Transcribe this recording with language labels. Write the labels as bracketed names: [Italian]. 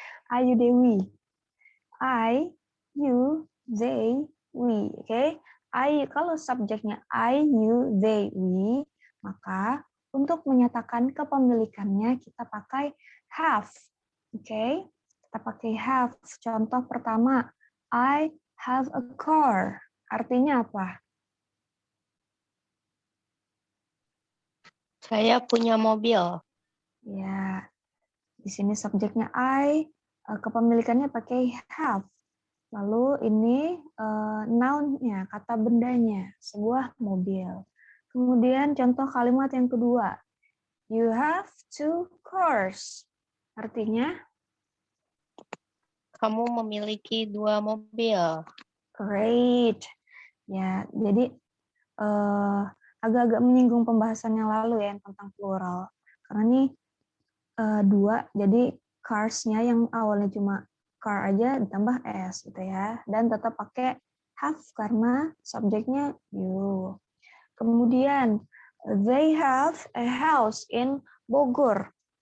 [English] I, you, they, we. I, you, they, we. Oke. [Indonesian] I, kalau subjeknya I, you, they, we, maka untuk menyatakan kepemilikannya kita pakai have. Oke. Kita pakai have. Contoh pertama, [English] I have a car. [Indonesian] Artinya apa? Saya punya mobil. Ya. Di sini subjeknya I, kepemilikannya pakai have. Lalu ini noun-nya, kata bendanya, sebuah mobil. Kemudian contoh kalimat yang kedua, [English] You have 2 cars. [Indonesian] Artinya, Kamu memiliki 2 mobil. [English] great. [Indonesian] Ya, jadi agak-agak menyinggung pembahasan yang lalu ya tentang plural. Karena ini 2, jadi cars-nya yang awalnya cuma car aja ditambah s gitu ya. Dan tetap pakai have karena subjeknya you. Kemudian, [English] they have a house in Bogor.